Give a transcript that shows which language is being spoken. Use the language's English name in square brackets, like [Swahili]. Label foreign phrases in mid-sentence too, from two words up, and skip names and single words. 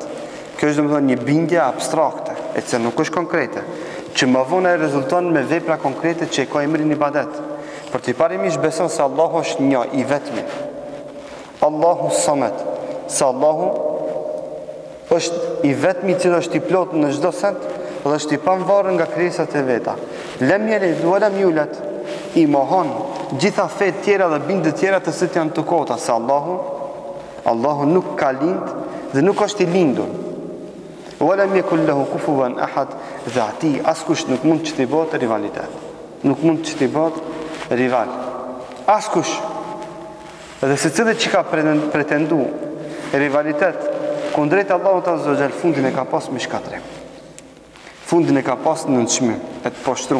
[Albanian] Kjo është domethënë një bindje abstrakte, e që nuk është konkrete, që më vonë ai rezulton me vepra konkrete që e ka emrin ibadet. Por ti parimisht beson se Allahu është një i vetmi. [Arabic] الله الصمد, [Albanian] se Allahu është i vetmi që është i plot në çdo sens dhe është i pavarur nga krijesat e veta. [Arabic] لم يلد ولم يولد, [Albanian] i mohon gjitha fet tjera dhe bindje tjera të cilat janë të kota se Allahu nuk ka lind dhe nuk është i lindur. [Arabic] ولم يكن له كفوا أحد, [Albanian] dhe ati askush nuk mund që t'i bëhet rivalitet. Nuk mund që t'i bëhet rival. Askush. Dhe secili që ka pretendu rivalitet kundrejt Allahut [Arabic] عز وجل, [Albanian] fundin e ka pas me shkatrim. Fundin e ka pas në nënçmim, e të poshtrum.